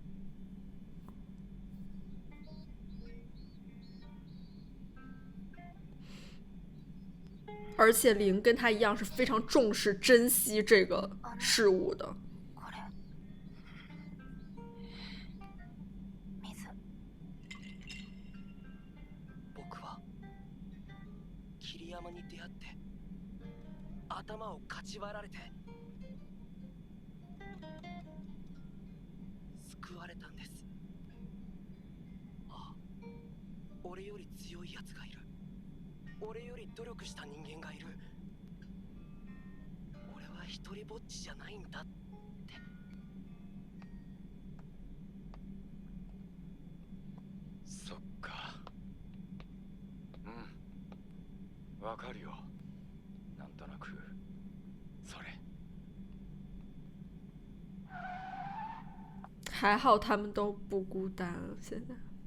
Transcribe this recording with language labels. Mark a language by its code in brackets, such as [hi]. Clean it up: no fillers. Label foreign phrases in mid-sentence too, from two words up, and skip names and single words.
[zh] 而且灵跟他一样是非常重视、珍惜这个事物的。 [ja] 桐山に出会って頭をかち割られて救われたんです。ああ、俺より強いやつがいる。俺より努力した人間がいる。俺は一人ぼっちじゃないんだって。そっか。わかるよ。なんとなくそれ。 [zh] 还好他们都不孤单了，现在。